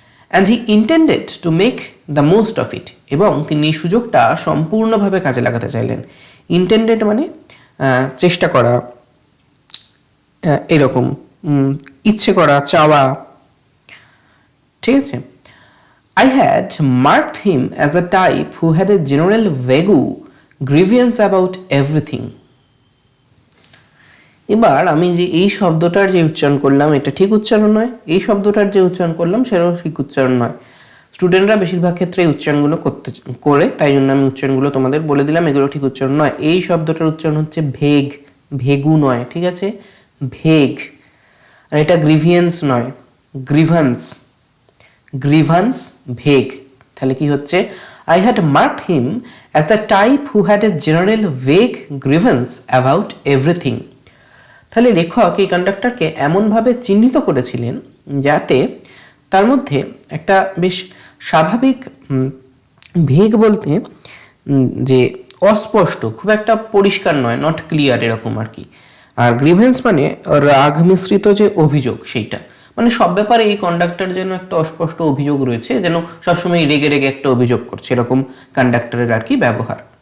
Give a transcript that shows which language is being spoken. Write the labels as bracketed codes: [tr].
[en] And he intended to make the most of it. [bn] এবং তিনি এই সুযোগটা সম্পূর্ণভাবে কাজে লাগাতে চাইলেন। ইন্টেন্ডেড মানে চেষ্টা করা, এরকম ইচ্ছে করা, চাওয়া, ঠিক আছে? [en] I had marked him as a type who had a general vague grievance about everything. [bn] এবার আমি যে এই শব্দটার যে উচ্চারণ করলাম এটা ঠিক উচ্চারণ নয়, এই শব্দটার যে উচ্চারণ করলাম সেটাও ঠিক উচ্চারণ নয়। স্টুডেন্টরা বেশিরভাগ ক্ষেত্রে এই উচ্চারণগুলো করে, তাই জন্য আমি উচ্চারণগুলো তোমাদের বলে দিলাম, এগুলো ঠিক উচ্চারণ নয়। এই শব্দটার উচ্চারণ হচ্ছে ভেগ, ভেগু নয়, ঠিক আছে? ভেগ। আর এটা গ্রিভিয়েন্স নয়, গ্রিভান্স, গ্রিভান্স, ভেগ। তাহলে কি হচ্ছে? [en] I had marked him as the type who had a general vague grievance about everything. [bn] তাহলে লেখক এই কন্ডাক্টরকে এমনভাবে চিহ্নিত করেছিলেন যাতে তার মধ্যে একটা বেশ স্বাভাবিক, ভেগ বলতে যে অস্পষ্ট, খুব একটা পরিষ্কার নয়, [en] not clear, [bn] এরকম আর কি। আর গ্রিভেন্স মানে রাগ মিশ্রিত যে অভিযোগ, সেইটা মানে সব ব্যাপারে এই কন্ডাক্টর যেন একটা অস্পষ্ট অভিযোগ রয়েছে, যেন সবসময় রেগে রেগে একটা অভিযোগ করছে, এরকম কন্ডাক্টরের আর কি ব্যবহার।